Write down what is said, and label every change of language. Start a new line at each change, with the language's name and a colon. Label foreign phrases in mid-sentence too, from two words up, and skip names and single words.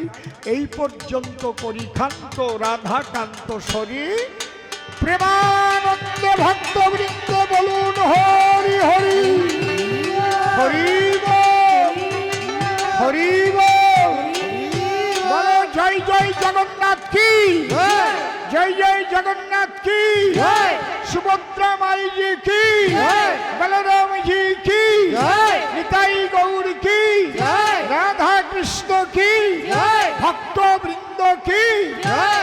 Bangla: এই পর্যন্ত করি ক্ষান্ত রাধাকান্ত শরী, প্রেমানন্দ ভক্ত বৃন্দ বলুন হরি হরি হরি বল, হরি বল।
Hindi: जगन्नाथ की जय। सुभद्रा माई जी की जय। बलराम जी की जय। निताई गौर की जय। राधा कृष्ण की जय। भक्त वृंद की जय।